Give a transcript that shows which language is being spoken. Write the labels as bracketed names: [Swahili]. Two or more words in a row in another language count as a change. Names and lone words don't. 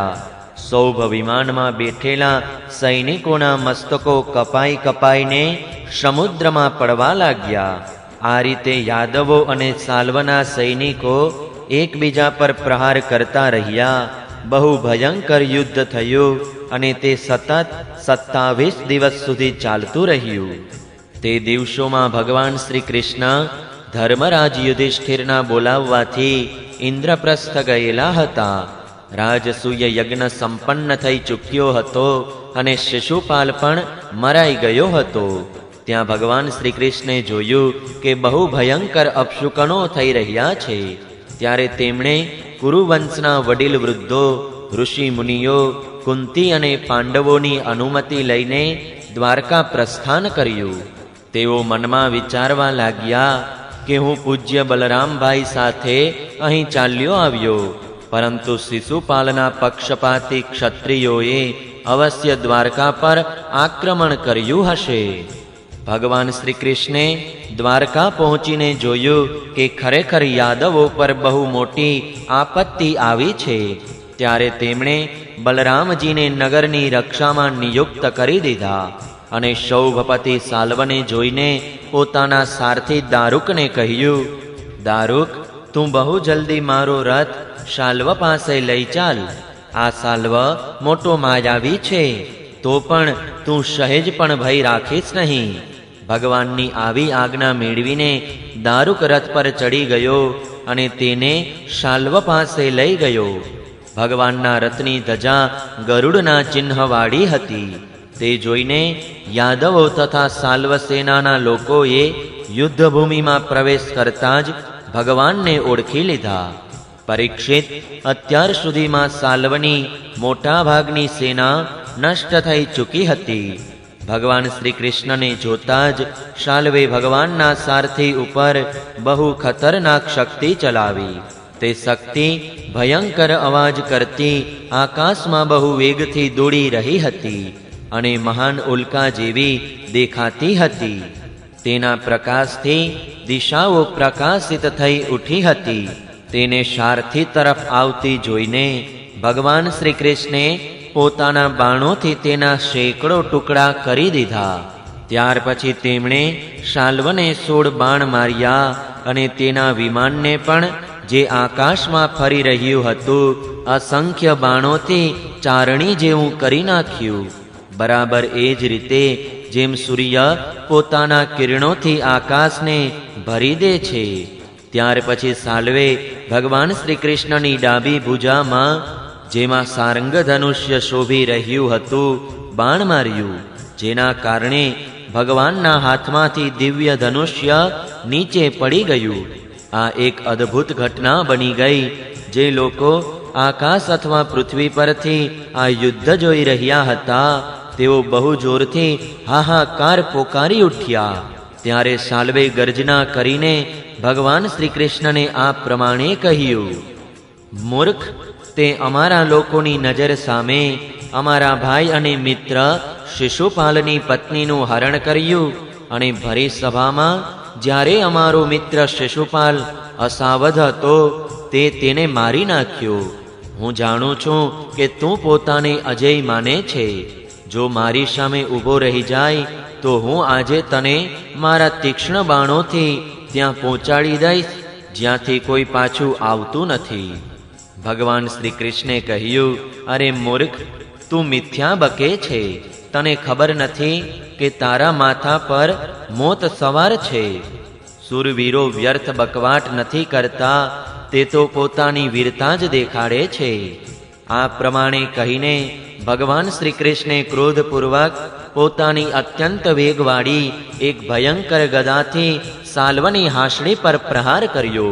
[Gujarati] સૌભ વિમાન માં બેઠેલા સૈનિકોના મસ્તકો કપાઈ કપાઈને સમુદ્ર માં પડવા લાગ્યા। આ રીતે યાદવો અને સાલ્વના સૈનિકો એકબીજા પર પ્રહાર કરતા રહ્યા। બહુ ભયંકર યુદ્ધ થયું અને તે સતત 27 દિવસ સુધી ચાલતું રહ્યું। તે દિવસોમાં ભગવાન શ્રી કૃષ્ણ ધર્મરાજ યુધિષ્ઠિરના બોલાવવાથી ઇંદ્રપ્રસ્થ ગયેલા હતા। રાજસૂય યજ્ઞ સંપન્ન થઈ ચૂક્યો હતો અને શિશુપાલ પણ મરાઈ ગયો હતો। ત્યાં ભગવાન શ્રી કૃષ્ણે જોયું કે બહુ ભયંકર અપશુકનો થઈ રહ્યા છે। ત્યારે તેમણે કુરુવંશના વડીલ વૃદ્ધો, ઋષિ મુનિયો, કુંતી અને પાંડવોની અનુમતિ લઈને દ્વારકા પ્રસ્થાન કર્યું। તેઓ મનમાં વિચારવા લાગ્યા કે હું પૂજ્ય બલરામભાઈ સાથે અહીં ચાલ્યો આવ્યો, પરંતુ શિશુપાલના પક્ષપાતી ક્ષત્રિયોએ અવશ્ય દ્વારકા પર આક્રમણ કર્યું હશે। ભગવાન શ્રી કૃષ્ણે દ્વારકા પહોંચીને જોયું કે ખરેખર યાદવો પર બહુ મોટી આપત્તિ આવી છે। ત્યારે તેમણે બલરામજીને નગરની રક્ષામાં નિયુક્ત કરી દીધા અને સૌભપતિ સાલ્વને જોઈને પોતાના સારથી દારુકને કહ્યું, દારુક, તું બહુ જલ્દી મારો રથ શાલ્વ પાસે લઈ ચાલ। આ શાલ્વ મોટો માયાવી છે, તો પણ તું સહેજ પણ ભય રાખીશ નહીં। ભગવાનની આવી આજ્ઞા મેળવીને દારુક રથ પર ચઢી ગયો અને તેને શાલ્વ પાસે લઈ ગયો। ભગવાનના રથની ધજા ગરુડના ચિહ્નવાળી હતી। તે જોઈને યાદવો તથા સાલ્વ સેનાના લોકોએ યુદ્ધભૂમિ માં પ્રવેશ કરતા જ ભગવાન ને ઓળખી લીધા। પરીક્ષિત, અત્યાર સુધી માં સાલ્વની મોટા ભાગની સેના નષ્ટ થઈ ચૂકી હતી। ભગવાન શ્રી કૃષ્ણ ને જોતા જ શાલ્વે ભગવાનના સારથી ઉપર બહુ ખતરનાક શક્તિ ચલાવી। તે શક્તિ ભયંકર અવાજ કરતી આકાશ માં બહુ વેગથી દોડી રહી હતી અને મહાન ઉલ્કા જેવી દેખાતી હતી। તેના પ્રકાશથી દિશાઓ પ્રકાશિત થઈ ઉઠી હતી। તેને સારથી તરફ આવતી જોઈને ભગવાન શ્રી કૃષ્ણે પોતાના બાણોથી તેના સેંકડો ટુકડા કરી દીધા। ત્યાર પછી તેમણે શાલ્વને 16 બાણ માર્યા અને તેના વિમાનને પણ જે આકાશ માં ફરી રહ્યું હતું અસંખ્ય બાણોથી ચારણી જેવું કરી નાખ્યું। બરાબર એજ રીતે જેમ સૂર્ય પોતાના કિરણોથી આકાશને ભરી દે છે। ત્યાર પછી સાલ્વે ભગવાન શ્રી કૃષ્ણની ડાબી ભુજામાં જેમાં સારંગ ધનુષ્ય શોભી રહ્યું હતું બાણ માર્યું, જેના કારણે ભગવાનના હાથમાંથી દિવ્ય ધનુષ્ય નીચે પડી ગયું। આ એક અદ્ભુત ઘટના બની ગઈ। જે લોકો આકાશ અથવા પૃથ્વી પરથી આ યુદ્ધ જોઈ રહ્યા હતા તેઓ બહુ જોરથી હાહાકાર પોકારી ઉઠ્યા। ત્યારે સાલ્વે ગર્જના કરીને ભગવાન શ્રી કૃષ્ણ ને આ પ્રમાણે કહ્યું, મૂર્ખ, તેં અમારા લોકોની નજર સામે અમારા ભાઈ અને મિત્ર શિશુપાલની પત્નીનું હરણ કર્યું અને ભરી સભામાં જ્યારે અમારો મિત્ર શિશુપાલ અસાવધ હતો તેં તેને મારી નાખ્યો। હું જાણું છું કે તું પોતાને અજય માને છે। જો મારી સામે ઊભો રહી જાય તો હું આજે તને મારા તીક્ષ્ણ બાણોથી ત્યાં પહોંચાડી દઈશ જ્યાંથી કોઈ પાછું આવતું નથી। ભગવાન શ્રી કૃષ્ણે કહ્યું, અરે મૂર્ખ, તું મિથ્યા બકે છે. તને ખબર નથી કે તારા માથા પર મોત સવાર છે. સુરવીરો વ્યર્થ બકવાટ નથી કરતા, તે તો પોતાની વીરતા જ દેખાડે છે. આ પ્રમાણે કહીને ભગવાન શ્રી કૃષ્ણે ક્રોધપૂર્વક પોતાની અત્યંત વેગવાળી એક ભયંકર ગદાથી સાલ્વની હાંસડી પર પ્રહાર કર્યો.